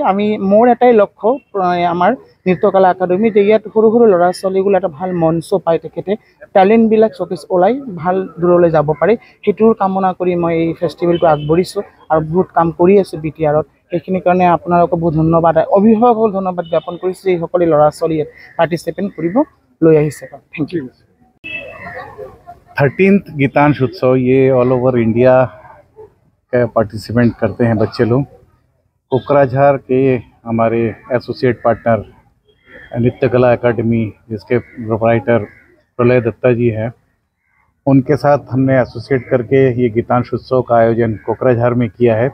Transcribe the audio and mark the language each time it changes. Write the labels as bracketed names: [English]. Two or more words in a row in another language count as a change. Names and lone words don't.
[Assamese] মোৰ এটাই লক্ষ্য আমাৰ নৃত্যকলা একাডেমিত ইয়াত সৰু সৰু ল'ৰা ছোৱালীগুলো এটা ভাল মঞ্চ পায়, তেখেতে টেলেণ্টবিলাক চকেজ ওলাই ভাল দূৰলৈ যাব পাৰে, সেইটোৰ কামনা কৰি মই এই ফেষ্টিভেলটো আগবঢ়িছোঁ আৰু বহুত কাম কৰি আছোঁ BTRত। সেইখিনিৰ কাৰণে আপোনালোকক বহুত ধন্যবাদ, অভিভাৱকক ধন্যবাদ জ্ঞাপন কৰিছোঁ এই সকলো ল'ৰা ছোৱালীয়ে পাৰ্টিচিপেণ্ট কৰিব লৈ আহিছে। [English] thank you. [Hindi] 13th गीतांश उत्सव ये [English] all over India [Hindi] का पार्टिसिपेंट करते हैं बच्चे लोग। कोकराझार के हमारे [English] associate partner [Hindi] नृत्य कला एकेडमी, जिसके प्रोप्राइटर प्रलय दत्ता जी हैं, उनके साथ हमने एसोसिएट करके ये गीतांश उत्सव का आयोजन कोकराझार में किया है।